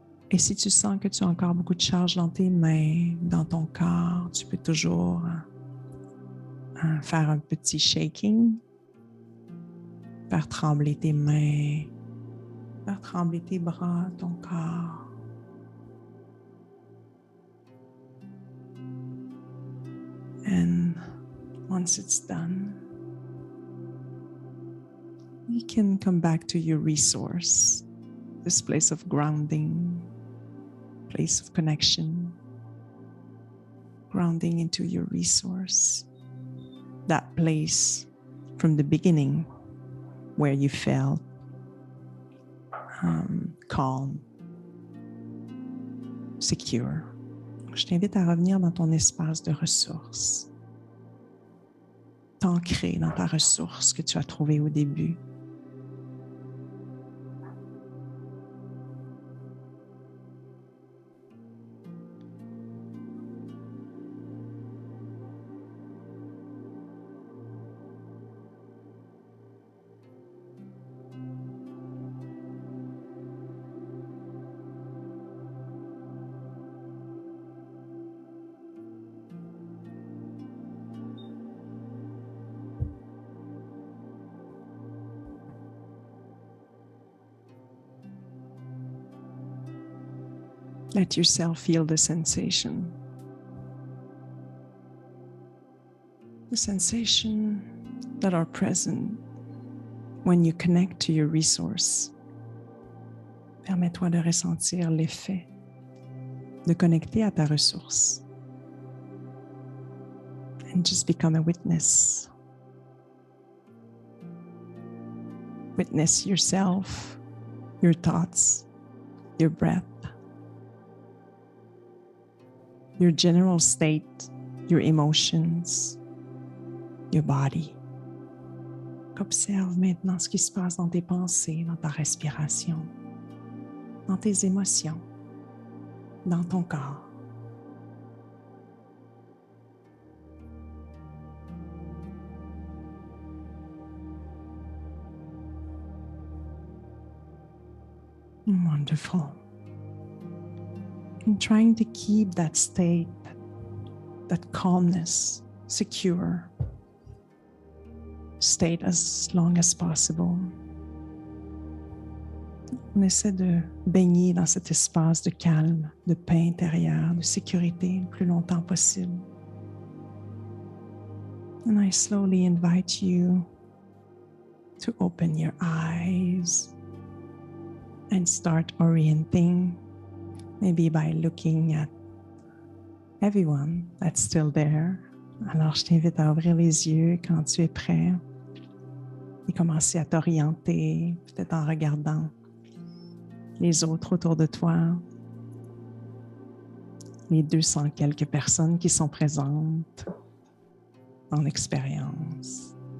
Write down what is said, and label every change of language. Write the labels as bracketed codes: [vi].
[fr] Et si tu sens que tu as encore beaucoup de charge dans tes mains, dans ton corps, tu peux toujours faire un petit shaking, faire trembler tes mains, faire trembler tes bras, ton corps. [en] And once it's done, you can come back to your resource, this place of grounding, place of connection, grounding into your resource, that place from the beginning where you felt calm, secure. [fr] Je t'invite à revenir dans ton espace de ressources, t'ancrer dans ta ressource que tu as trouvée au début. [en] Let yourself feel the sensation. The sensation that are present when you connect to your resource. [fr] Permets-toi de ressentir l'effet de connecter à ta ressource. [en] And just become a witness. Witness yourself, your thoughts, your breath, your general state, your emotions, your body. [fr] Observe maintenant ce qui se passe dans tes pensées, dans ta respiration, dans tes émotions, dans ton corps. [en] Wonderful. And trying to keep that state, that calmness, secure state as long as possible. [fr] On essaie de baigner dans cet espace de calme, de paix intérieure, de sécurité le plus longtemps possible. [en] And I slowly invite you to open your eyes and start orienting, maybe by looking at everyone that's still there. [fr] Alors, je t'invite à ouvrir les yeux quand tu es prêt et commencer à t'orienter, peut-être en regardant les autres autour de toi, les 200 quelques personnes qui sont présentes dans l'expérience.